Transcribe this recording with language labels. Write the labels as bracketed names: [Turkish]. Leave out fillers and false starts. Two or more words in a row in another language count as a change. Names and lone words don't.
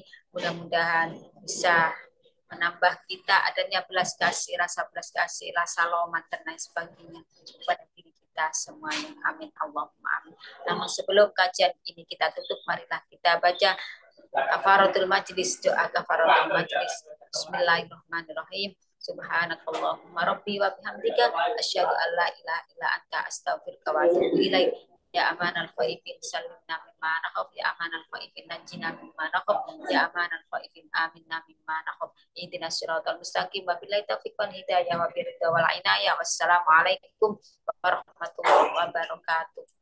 [Indonesian] Mudah-mudahan bisa menambah kita adanya belas kasih, rasa loman dan lain sebagainya kepada diri kita semuanya. [Arabic] آمين. اللهم آمين. [Indonesian] Namun sebelum kajian ini kita tutup, marilah kita baca [Arabic] كفارة المجلس, [Indonesian] doa [Arabic] كفارة المجلس. بسم الله الرحمن الرحيم. سبحانك اللهم ربي وبحمدك أشهد أن لا إله إلا أنت أستغفرك وأتوب إليك. يا أمان الخائفين سلمنا مما نخاف، يا أمان الخائفين نجنا مما نخاف، يا أمان الخائفين آمنا مما نخاف. اهدنا الصراط المستقيم وبالله التوفيق والهداية وبالرضا والعناية. والسلام عليكم ورحمة الله وبركاته.